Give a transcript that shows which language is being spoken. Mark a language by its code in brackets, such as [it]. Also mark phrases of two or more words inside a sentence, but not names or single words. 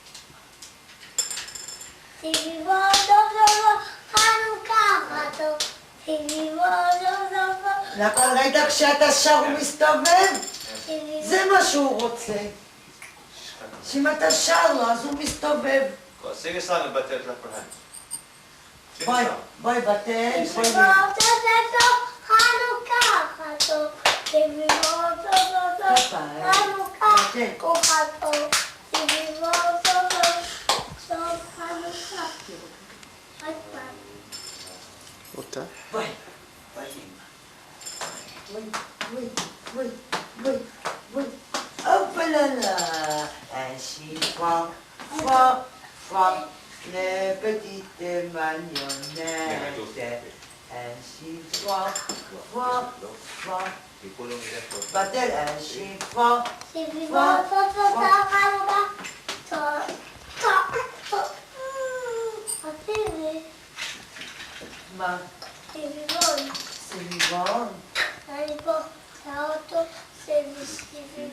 [he] סביבו טוב טוב, חנוכה טוב. סביבו טוב טוב. לכל רגע כשאתה שר הוא מסתובב? סביבו. זה מה שהוא רוצה. שאם אתה שר לו, אז הוא מסתובב. [en] Sing a song about that left hand. Sing a [he] בואי, [en] song. [he] בואי בטל, סביבו בואי. טוב טוב, חנוכה טוב. סביבו טוב טוב, חנוכה טוב. סביבו טוב טוב, חנוכה. עוד פעם. אותה? בואי. בואי. בואי, בואי, בואי, בואי. הופללה. [fr] Un chiffon, froid, froid, une petite marionnette. Un chiffon, froid, froid. Batel, un chiffon. [he] סביבו טוב טוב, חנוכה טוב. טוב. רציתי. מה? סביבון. סביבון? אני פה, האוטו סביבון.